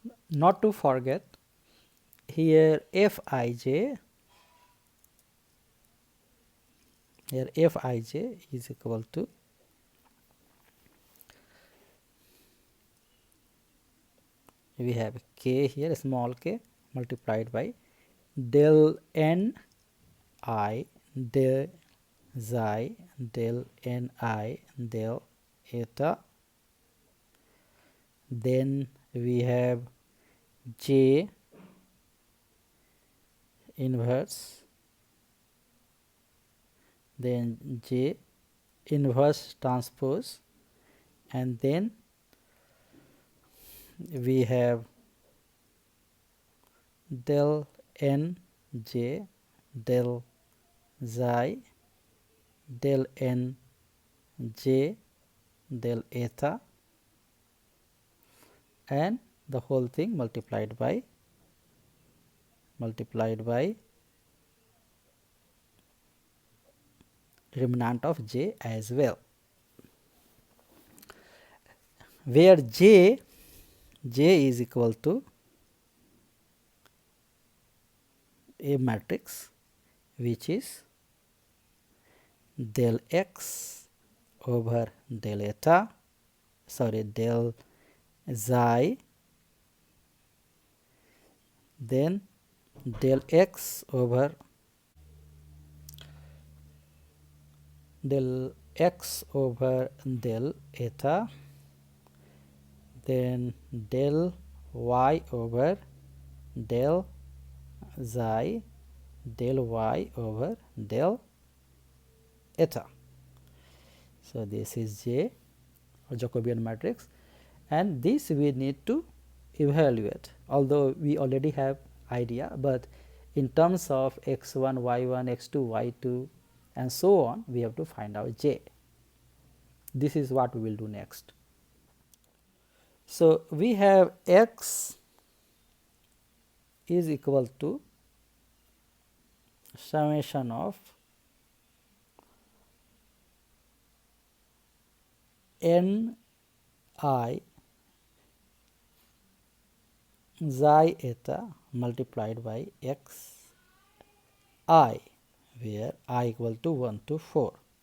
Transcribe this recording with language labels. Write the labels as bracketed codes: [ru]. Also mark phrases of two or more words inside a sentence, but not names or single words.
[en] not to forget, here Fij, is equal to we have k here, small k, multiplied by del n I del xi del n I del eta. Then we have j inverse, then j inverse transpose, and then we have del n j del xi del n j del eta, and the whole thing multiplied by remnant of j as well, where j is equal to a matrix which is del x over del eta, del xi, then del x over del eta, then del y over del xi, del y over del eta. So this is J, or Jacobian matrix, and this we need to evaluate, although we already have idea, but in terms of x1, y1, x2, y2 and so on, we have to find out J. This is what we will do next. So we have x is equal to summation of n I xi eta multiplied by x I, where I equal to 1 to 4.